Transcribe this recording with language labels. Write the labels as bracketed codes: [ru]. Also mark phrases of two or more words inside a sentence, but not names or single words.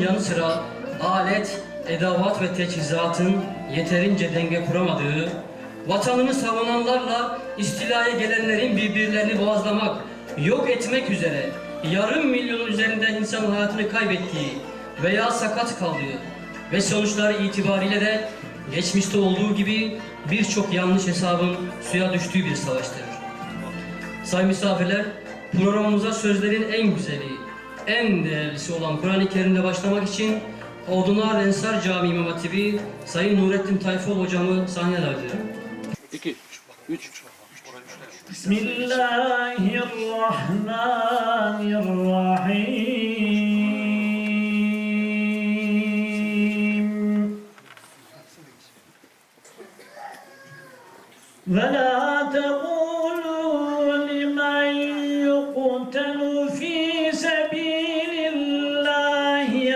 [tr] yanı sıra alet, edavat ve teçhizatın yeterince denge kuramadığı, vatanını savunanlarla istilaya gelenlerin birbirlerini boğazlamak, yok etmek üzere yarım milyonun üzerinde insanın hayatını kaybettiği veya sakat kaldığı ve sonuçları itibariyle de geçmişte olduğu gibi birçok yanlış hesabın suya düştüğü bir savaştır. Sayın misafirler, programımıza sözlerin en güzeli, en değerlisi olan Kur'an-ı Kerim'le başlamak için Odunlar Ensar Camii İmam Hatibi Sayın Nurettin Tayfoğlu hocamı sahneye davet ediyorum. 2, 3. Bismillahirrahmanirrahim. [ar] وَلَا تَقُولُوا لِمَنْ يُقْتَلُ فِي سَبِيلِ اللّٰهِ